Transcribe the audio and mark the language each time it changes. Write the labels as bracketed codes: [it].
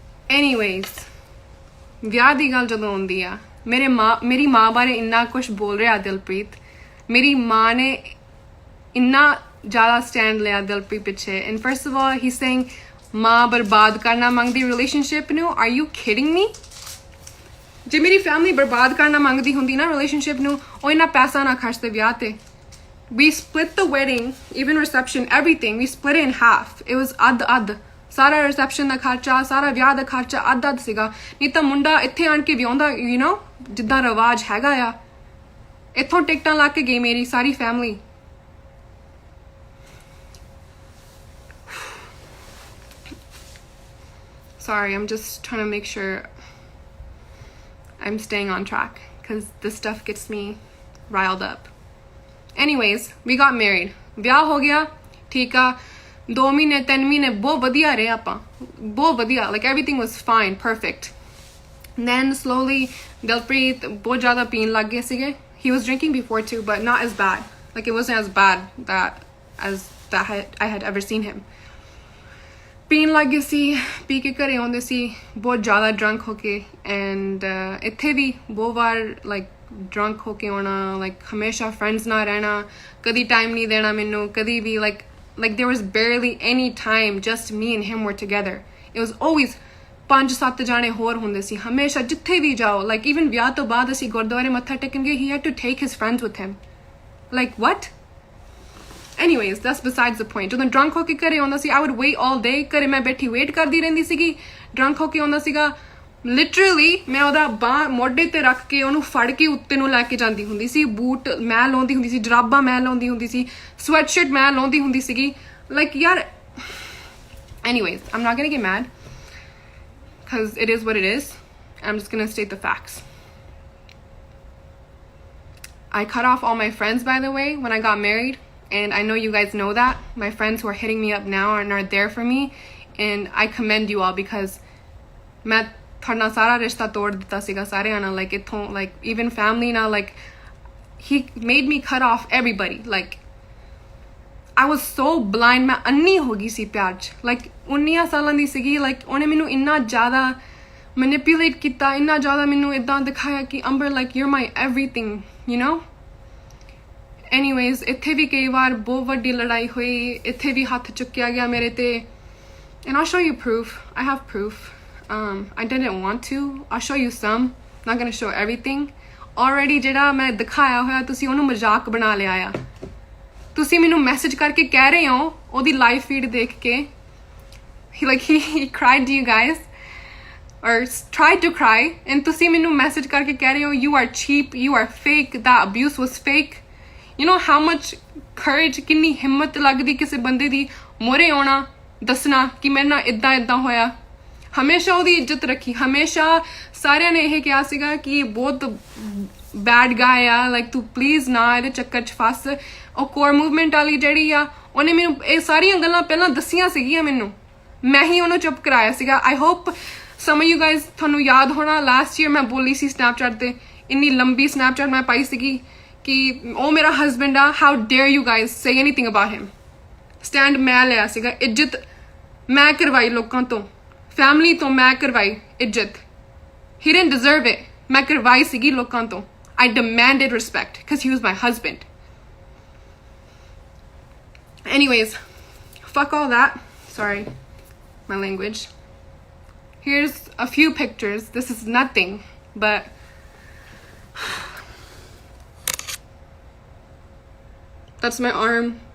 [pa] anyways ਵਿਆਹ ਦੀ ਗੱਲ ਜਦੋਂ ਆਉਂਦੀ ਆ ਮੇਰੀ ਮਾਂ ਬਾਰੇ ਇੰਨਾ ਕੁਝ ਬੋਲ ਰਿਹਾ ਦਿਲਪ੍ਰੀਤ ਮੇਰੀ ਮਾਂ ਨੇ ਇੰਨਾ ਜ਼ਿਆਦਾ ਸਟੈਂਡ ਲਿਆ ਦਿਲਪ੍ਰੀਤ ਪਿੱਛੇ [en] and first of all he's saying [pa] ਮਾਂ ਬਰਬਾਦ ਕਰਨਾ ਮੰਗਦੀ ਰਿਲੇਸ਼ਨਸ਼ਿਪ ਨੂੰ? [en] Are you kidding me? [pa] ਜੇ ਮੇਰੀ ਫੈਮਿਲੀ ਬਰਬਾਦ ਕਰਨਾ ਮੰਗਦੀ ਹੁੰਦੀ ਨਾ ਰਿਲੇਸ਼ਨਸ਼ਿਪ ਨੂੰ, ਉਹ ਇੰਨਾ ਪੈਸਾ ਨਾ ਖਰਚਦੇ ਵਿਆਹ ਤੇ। [en] We split the wedding, even reception, everything. We split it in half. It was [pa] ਅੱਧ ਸਾਰਾ ਰਿਸੈਪਸ਼ਨ ਦਾ ਖਰਚਾ, ਸਾਰਾ ਵਿਆਹ ਦਾ ਖਰਚਾ ਅੱਧ ਸੀਗਾ। ਨਹੀਂ ਤਾਂ ਮੁੰਡਾ ਇੱਥੇ ਆਣ ਕੇ ਵਿਆਹੁੰਦਾ, [en] you know, [pa] ਜਿੱਦਾਂ ਰਿਵਾਜ ਹੈਗਾ ਆ। ਇੱਥੋਂ ਟਿਕਟਾਂ ਲਾ ਕੇ ਗਈ ਮੇਰੀ ਸਾਰੀ family. [en] Sorry, I'm just trying to make sure I'm staying on track because this stuff gets me riled up. Anyways, we got married. [pa] ਵਿਆਹ ਹੋ ਗਿਆ, ਠੀਕ ਆ। 2 ਮਹੀਨੇ 3 ਮਹੀਨੇ ਬਹੁਤ ਵਧੀਆ ਰਹੇ ਆਪਾਂ, ਬਹੁਤ ਵਧੀਆ, [en] like everything was fine, perfect. Then slowly [pa] Dilpreet ਬਹੁਤ ਜ਼ਿਆਦਾ ਪੀਣ ਲੱਗ ਗਏ ਸੀਗੇ. [en] He was drinking before too, but not as bad. Like it wasn't as bad that I had ever seen him. [pa] ਪੀਣ ਲੱਗ ਗਏ ਸੀ, ਪੀ ਕੇ ਘਰੇ ਆਉਂਦੇ ਸੀ ਬਹੁਤ ਜ਼ਿਆਦਾ drunk ਹੋ ਕੇ, and ਇੱਥੇ ਵੀ ਬਹੁਤ ਵਾਰ like drunk ਹੋ ਕੇ ਆਉਣਾ, like ਹਮੇਸ਼ਾ friends ਨਾਲ ਰਹਿਣਾ, ਕਦੀ time ਨਹੀਂ ਦੇਣਾ ਮੈਨੂੰ, ਕਦੀ ਵੀ [en] like there was barely any time just me and him were together. It was always [pa] 5-7 ਜਾਣੇ ਹੋਰ ਹੁੰਦੇ ਸੀ ਹਮੇਸ਼ਾ, ਜਿੱਥੇ ਵੀ ਜਾਓ। [en] like even [pa] ਵਿਆਹ ਤੋਂ ਬਾਅਦ ਅਸੀਂ ਗੁਰਦੁਆਰੇ ਮੱਥਾ ਟੇਕਣ ਗਏ, [en] he had to take his friends with him. like what? Anyways, that's besides the point. [pa] ਜਦੋਂ drunk ਹੋ ਕੇ ਘਰੇ ਆਉਂਦਾ ਸੀ, [en] I would wait all day, [pa] ਘਰੇ ਮੈਂ ਬੈਠੀ ਵੇਟ ਕਰਦੀ ਰਹਿੰਦੀ ਸੀਗੀ। drunk ਹੋ ਕੇ ਆਉਂਦਾ ਸੀਗਾ, ਲਿਟਰਲੀ ਮੈਂ ਉਹਦਾ ਬਾਂਹ ਮੋਢੇ ਤੇ ਰੱਖ ਕੇ ਉਹਨੂੰ ਫੜ ਕੇ ਉੱਤੇ ਨੂੰ ਲੈ ਕੇ ਜਾਂਦੀ ਹੁੰਦੀ ਸੀ। ਬੂਟ ਮੈਂ ਲਾਉਂਦੀ ਹੁੰਦੀ ਸੀ, ਜਰਾਬਾਂ ਮੈਂ ਲਾਉਂਦੀ ਹੁੰਦੀ ਸੀ, ਸਵੈਟਸ਼ਰਟ ਮੈਂ ਲਾਉਂਦੀ ਹੁੰਦੀ ਸੀਗੀ। [en] like ਯਾਰ, anyways, I'm not gonna get mad because it is what it is. I'm just gonna state the facts. I cut off all my friends, by the way, when I got married, and I know you guys know that. My friends who are hitting me up now and are there for me, and I commend you all because [pa] ਮੈਂ ਤੁਹਾਡੇ ਨਾਲ ਸਾਰਾ ਰਿਸ਼ਤਾ ਤੋੜ ਦਿੱਤਾ ਸੀਗਾ ਸਾਰਿਆਂ ਨਾਲ। [en] like ਇੱਥੋਂ like even family ਨਾਲ, like he made me cut off everybody. like I was so blind. [pa] ਮੈਂ ਅੰਨੀ ਹੋ ਗਈ ਸੀ ਪਿਆਰ 'ਚ। like 19 ਸਾਲਾਂ ਦੀ ਸੀਗੀ। like ਉਹਨੇ ਮੈਨੂੰ ਇੰਨਾ ਜ਼ਿਆਦਾ manipulate ਕੀਤਾ, ਇੰਨਾ ਜ਼ਿਆਦਾ ਮੈਨੂੰ ਇੱਦਾਂ ਦਿਖਾਇਆ ਕਿ ਅੰਬਰ [en] like you're my everything, you know. [pa] anyways, ਇੱਥੇ ਵੀ ਕਈ ਵਾਰ ਬਹੁਤ ਵੱਡੀ ਲੜਾਈ ਹੋਈ, ਇੱਥੇ ਵੀ ਹੱਥ ਚੁੱਕਿਆ ਗਿਆ ਮੇਰੇ ਤੇ, [en] and I'll show you proof. I have proof. I didn't want to. I'll show you some. Not gonna show everything. [pa] Already ਜਿਹੜਾ ਮੈਂ ਦਿਖਾਇਆ ਹੋਇਆ, ਤੁਸੀਂ ਉਹਨੂੰ ਮਜ਼ਾਕ ਬਣਾ ਲਿਆ ਆ। ਤੁਸੀਂ ਮੈਨੂੰ ਮੈਸੇਜ ਕਰਕੇ ਕਹਿ ਰਹੇ ਹੋ ਉਹਦੀ ਲਾਈਵ ਫੀਡ ਦੇਖ ਕੇ, [en] he cried to you guys or tried to cry, [pa] and ਤੁਸੀਂ ਮੈਨੂੰ ਮੈਸੇਜ ਕਰਕੇ ਕਹਿ ਰਹੇ ਹੋ [en] you are cheap, you are fake, that abuse was fake. you know how much courage, [pa] ਕਿੰਨੀ ਹਿੰਮਤ ਲੱਗਦੀ ਕਿਸੇ ਬੰਦੇ ਦੀ ਮੋਰੇ ਆਉਣਾ, ਦੱਸਣਾ ਕਿ ਮੇਰੇ ਨਾਲ ਇੱਦਾਂ ਹੋਇਆ। ਹਮੇਸ਼ਾ ਉਹਦੀ ਇੱਜ਼ਤ ਰੱਖੀ, ਹਮੇਸ਼ਾ ਸਾਰਿਆਂ ਨੇ ਇਹ ਕਿਹਾ ਸੀਗਾ ਕਿ ਇਹ ਬਹੁਤ ਬੈਡ ਗਾਇ ਆ, like ਤੂੰ ਪਲੀਜ਼ ਨਾ ਇਹਦੇ ਚੱਕਰ 'ਚ ਫਸ। ਉਹ ਕੋਰ ਮੂਵਮੈਂਟ ਵਾਲੀ ਜਿਹੜੀ ਆ, ਉਹਨੇ ਮੈਨੂੰ ਇਹ ਸਾਰੀਆਂ ਗੱਲਾਂ ਪਹਿਲਾਂ ਦੱਸੀਆਂ ਸੀਗੀਆਂ ਮੈਨੂੰ, ਮੈਂ ਹੀ ਉਹਨੂੰ ਚੁੱਪ ਕਰਾਇਆ ਸੀਗਾ। [en] I hope some of you guys, [pa] ਤੁਹਾਨੂੰ ਯਾਦ ਹੋਣਾ ਲਾਸਟ ਈਅਰ ਮੈਂ ਬੋਲੀ ਸੀ ਸਨੈਪਚੈਟ ਤੇ, ਇੰਨੀ ਲੰਬੀ ਸਨੈਪਚੈਟ ਮੈਂ ਪਾਈ ਸੀਗੀ ਕਿ ਉਹ ਮੇਰਾ ਹਸਬੈਂਡ ਆ, [en] how dare you guys say anything about him. [pa] Stand ਮੈਂ ਲਿਆ ਸੀਗਾ, ਇੱਜ਼ਤ ਮੈਂ ਕਰਵਾਈ ਲੋਕਾਂ ਤੋਂ, ਫੈਮਿਲੀ ਤੋਂ ਮੈਂ ਕਰਵਾਈ ਇੱਜ਼ਤ। [en] he didn't deserve it. [pa] ਮੈਂ ਕਰਵਾਈ ਸੀਗੀ ਲੋਕਾਂ ਤੋਂ। [en] I demanded respect because he was my husband. anyways, fuck all that. Sorry, my language. Here's a few pictures. This is nothing, but that's my arm.